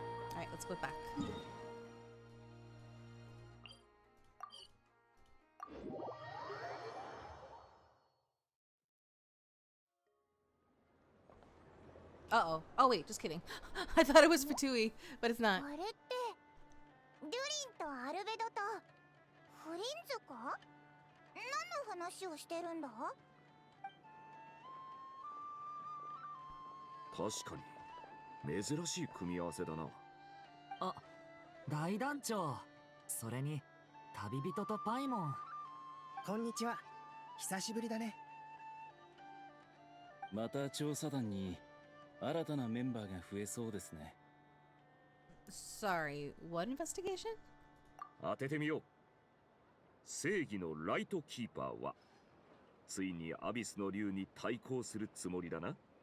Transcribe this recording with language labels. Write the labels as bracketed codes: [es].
[en] Alright, let's go back. Uh-oh. Oh, wait, just kidding. I thought it was Fatui, but it's not. [ja] あれってデュリンとアルベドとフリンズか？何の話をしてるんだ？確かに珍しい組み合わせだな。あ、大団長。それに旅人とパイモン。こんにちは。久しぶりだね。また調査団に新たなメンバーが増えそうですね。 [en] Sorry, what investigation? [ja] 当ててみよう。正義のライトキーパーはついにアビスの竜に対抗するつもりだな。